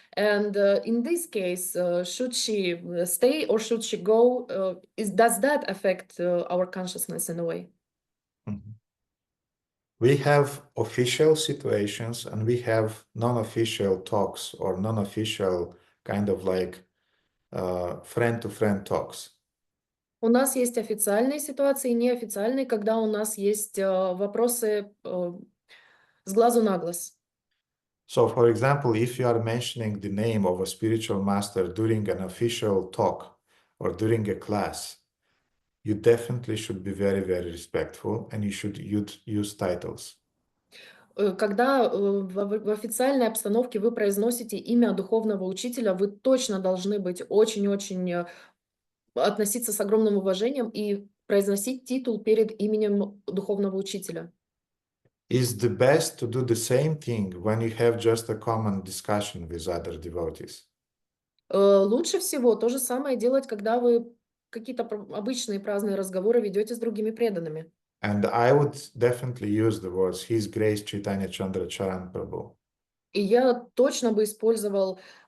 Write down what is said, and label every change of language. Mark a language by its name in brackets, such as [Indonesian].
[English] And in this case, should she stay or should she go? Does that affect our consciousness in a way? We have official situations and we have non-official talks or non-official kind of like friend-to-friend talks. [Russian] У нас есть официальные ситуации и неофициальные, когда у нас есть вопросы с глазу на глаз. [English] So, for example, if you are mentioning the name of a spiritual master during an official talk or during a class, you definitely should be very, very respectful and you should use titles. [Russian] Когда в официальной обстановке вы произносите имя духовного учителя, вы точно должны быть очень-очень относиться с огромным уважением и произносить титул перед именем духовного учителя. [English] Is the best to do the same thing when you have just a common discussion with other devotees. [Russian] Лучше всего то же самое делать, когда вы какие-то обычные праздные разговоры ведете с другими преданными. [English] And I would definitely use the words His Grace Chaitanya Chandra Charan Prabhu. [Russian] И я точно бы использовал